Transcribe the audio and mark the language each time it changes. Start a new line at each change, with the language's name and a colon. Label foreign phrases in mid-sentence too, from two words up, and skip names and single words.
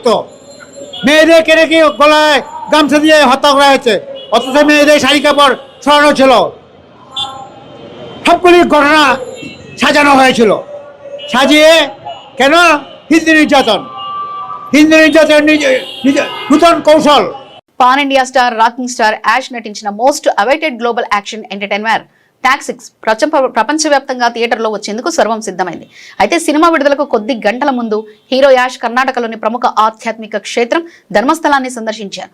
Bangla: মেয়েদেরকে নাকি গলায় গামছা দিয়ে হত্যা করা হয়েছে, অথচ মেয়েদের শাড়ি কাপড় ছড়ানো ছিল। সবগুলি ঘটনা সাজানো হয়েছিল, সাজিয়ে কেন? হিন্দু নির্যাতন নূতন কৌশল।
English: Pan India star rocking star
Telugu: యాష్ నటించిన
English: most awaited global action entertainer
Telugu: టాక్సిక్స్ ప్రపంచవ్యాప్తంగా థియేటర్లో వచ్చేందుకు సర్వం సిద్ధమైంది. అయితే సినిమా విడుదలకు కొద్ది గంటల ముందు హీరో యాష్ కర్ణాటకలోని ప్రముఖ ఆధ్యాత్మిక క్షేత్రం ధర్మస్థలాన్ని సందర్శించారు.